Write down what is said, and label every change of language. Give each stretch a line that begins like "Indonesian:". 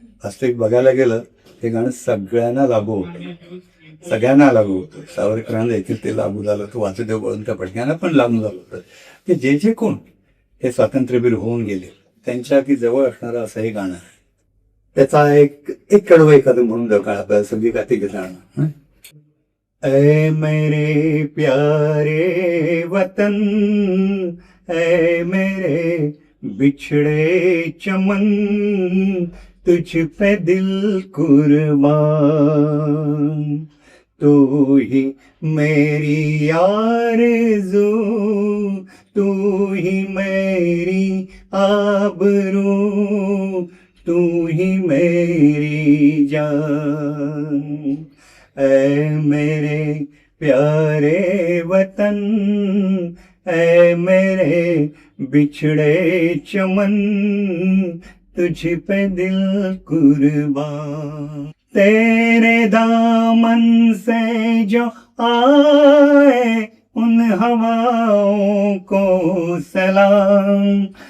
Marathi: वास्तविक बघायला गेलं हे गाणं सगळ्यांना लागू होतं, सगळ्यांना लागू होतं. सावरकरांना देखील ते लागू झालं, तो वासुदेव बळवंत फडक्यांना पण लागू झालं होतं. की जे कोण हे स्वातंत्र्यवीर होऊन गेले त्यांच्या अगदी जवळ असणारं असं हे गाणं आहे. त्याचा एक कडवं एखादं म्हणून दरकाळ आपल्याला सगळी गाती गाणं.
Hindi: ऐ मेरे प्यारे वतन, ऐ मेरे बिछड़े चमन, तुझ पे दिल कुर्बान. तू ही मेरी आरज़ू, तू ही मेरी आबरू, तू ही मेरी जान. ऐ मेरे प्यारे वतन, ऐ मेरे बिछड़े चमन, तुझ पे दिल कुर्बान. तेरे दामन से जो आए उन हवाओं को सलाम.